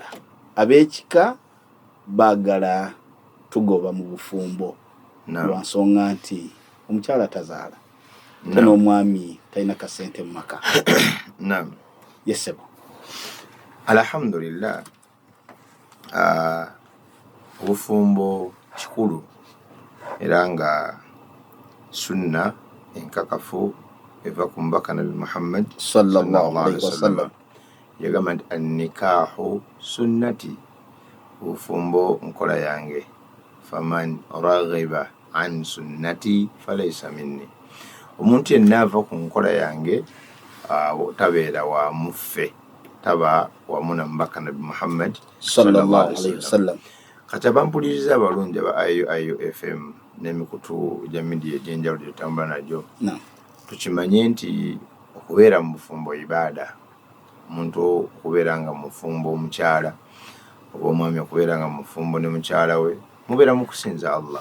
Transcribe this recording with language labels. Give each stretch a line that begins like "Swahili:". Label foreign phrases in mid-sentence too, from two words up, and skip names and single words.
Ganda: Ab'ekika baagala tugoba mu bufumbo lwa nsonga nti omukyala tazaala ate n'omwami talina kasente mu maka. Naam. Yesebo. Alhamdulillah. Obufumbo kikulu era nga sunna enkakafu eva ku mubaka Nabbi Muhammad
Arabic: صلى الله عليه وسلم.
Ganda: Yagamba nti
Arabic: النكاح سنتي,
Ganda: obufumbo nkola yange,
Arabic: فمن رغب عن سنتي فليس مني.
Ganda: omuntu yenna ava ku nkola yange tabeera wa muffe, taba wamu na mubaka Nabi Muhammad
Arabic: صلى الله عليه وسلم.
Ganda: kati abampuliriza abalungi aba IU FM n'emikutu gya midiya egy'enjawulo gye tutambula nagyo, tukimanye nti okubeera mu bufumbo ibaada. Omuntu okubeera nga mu bufumbo omukyala oba omwami okubeera nga mu bufumbo ne mukyala we mubeera mu kusinza Allah.